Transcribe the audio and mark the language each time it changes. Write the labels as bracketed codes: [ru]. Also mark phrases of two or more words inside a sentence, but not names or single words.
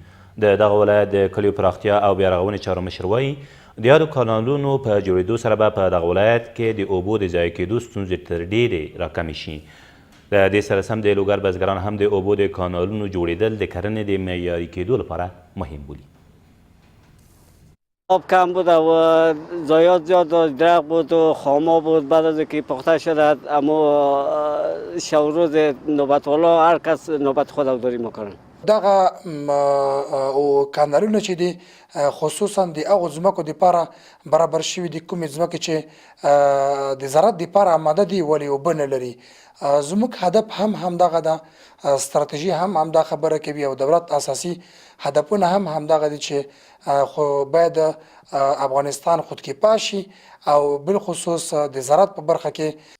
[ps] د دغه ولایت د کلیو پراختیا او بیارغونې چارو مشر وایي د یادو کانالونو په جوړېدو سره به په دغه ولایت کې د اوبو د ضایع کېدو ستونزې تر ډېرې راکمې شي. د دې سره سم د لوګر بزګران هم د اوبو د کانالونو جوړېدل د کرنې د معیاري کېدو لپاره مهم بولي. [fa] آب کم بود و ضایعات زیاد داشت، درخت بود و خاما بود. بعد از اینکه پخته شد اما شب روز نوبت والا هر کس نوبت خود داری میکنن. [ps] دغه او کانالونه چې دي خصوصا د هغو ځمکو دپاره برابر شوي دي کومې ځمکې چې د زراعت دپاره آماده دي ولې اوبه نه لري. زموږ هدف هم همدغه ده، ستراتیژي هم همدا خبره کوي او دولت اساسي هدفونه هم همدغه دي چې خو باید افغانستان خودکفا شي او بالخصوص د زراعت په برخه کې.